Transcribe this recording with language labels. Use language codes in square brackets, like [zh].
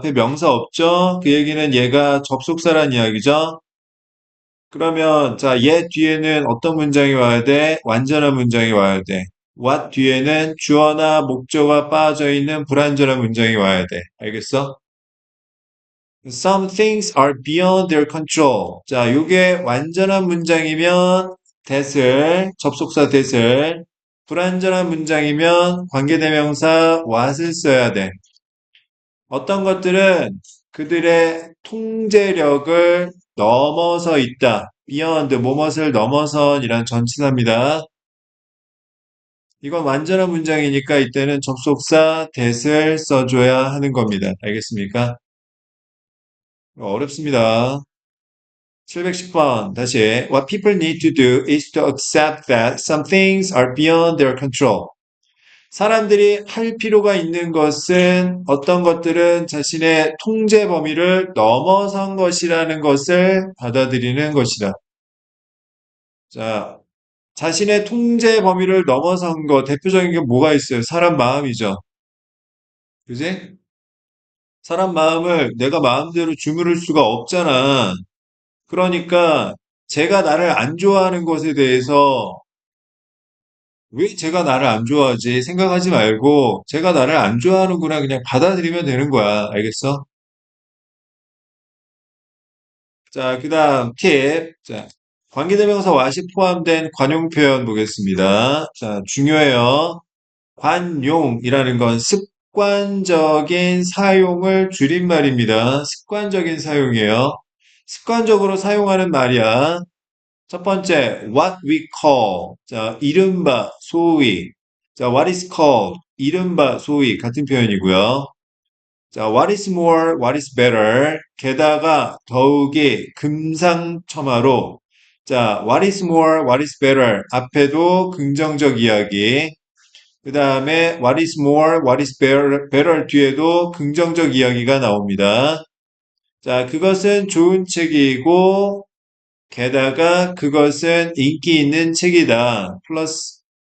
[ko] 앞에 명사 없죠? 그 얘기는 얘가 접속사란 이야기죠? 그러면 자, 얘 뒤에는 어떤 문장이 와야 돼? 완전한 문장이 와야 돼. what 뒤에는 주어나 목적어가 빠져 있는 불완전한 문장이 와야 돼. 알겠어? [en] Some things are beyond their control. [ko] 자, 요게 완전한 문장이면 that을, 접속사 that을, 불완전한 문장이면 관계대명사 what을 써야 돼. 어떤 것들은 그들의 통제력을 넘어서 있다. beyond, 뭐뭇을 넘어선이란 전치사입니다. 이건 완전한 문장이니까 이때는 접속사 that을 써줘야 하는 겁니다. 알겠습니까? 어렵습니다. 710번 다시 [en] What people need to do is to accept that some things are beyond their control. [ko] 사람들이 할 필요가 있는 것은 어떤 것들은 자신의 통제 범위를 넘어선 것이라는 것을 받아들이는 것이다. 자, 자신의 통제 범위를 넘어선 것 대표적인 게 뭐가 있어요? 사람 마음이죠. 그지? 사람 마음을 내가 마음대로 주무를 수가 없잖아. 그러니까 제가 나를 안 좋아하는 것에 대해서 왜 제가 나를 안 좋아하지 생각하지 말고 제가 나를 안 좋아하는구나 그냥 받아들이면 되는 거야. 알겠어? 자, 그다음 팁. 자, 관계대명사 what이 포함된 관용 표현 보겠습니다. 자, 중요해요. 관용이라는 건 습관적인 사용을 줄임말입니다. 습관적인 사용이에요. 습관적으로 사용하는 말이야. 첫 번째, [en] what we call. [ko] 자, 이른바, 소위. 자, [en] what is called. [ko] 이른바, 소위. 같은 표현이고요. [en] 자, what is more, what is better. [ko] 게다가 더욱이 금상첨화로. [en] 자, what is more, what is better. [ko] 앞에도 긍정적 이야기. 그 다음에 [en] what is more, what is better [ko] 뒤에도 긍정적 이야기가 나옵니다. 자, 그것은 좋은 책이고 게다가 그것은 인기 있는 책이다. 플러스.